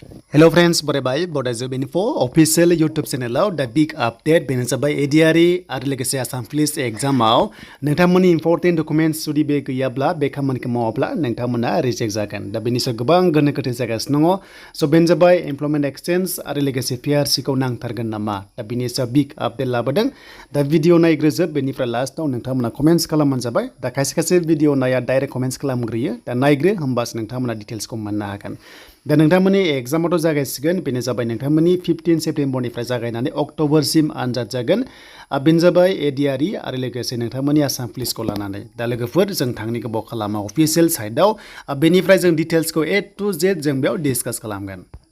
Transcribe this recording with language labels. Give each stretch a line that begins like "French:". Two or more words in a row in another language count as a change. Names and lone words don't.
English: Hello friends, bye Bodo info official YouTube channel the big update
Bodo: benin sabai ADRE आरो लोगोसे आसाम पुलिस एग्जामाव नोंथांमोननि
English: important documents
Bodo: जुदि बे गैयाब्ला बे खामानिखौ मावाब्ला नोंथांमोना रिजेक्ट जागोन दा बेनि सायाव गोबां गोनो गोथो जागासिनो दङ स' बेनो जाबाय
English: employment exchange
Bodo: आरो लोगोसे PRC खौ नांथारगोन नामा दा बेनि सायाव
English: big update
Bodo: लाबोदों दा भिडिअ नायग्रोजोब बेनिफ्राय लास्टआव नोंथांमोना कमेन्ट्स खालामबानो जाबाय दा खायसे भिडिअ नाया
English: direct comments
Bodo: खालामग्रोयो दा नायग्रो होमबासो नोंथांमोना डिटेल्सखौ मोननो हागोन दा नोंथांमोननि एग्जामाथ' जागायसिगोन बेनो जाबाय नोंथांमोननि 15 सेप्टेम्बरनिफ्राय जागायनानै अक्ट'बरसिम आनजाद जागोन बेनो जाबाय ADRE आरो लोगोसे नोंथांमोननि आसाम पुलिसखौ लानानै दा लोगोफोर जों थांनि गोबाव खालामा
English: official site
Bodo: बेनिफ्राय जों डिटेल्सखौ
English: A to Z
Bodo: जों बेयाव डिसकास खालामगोन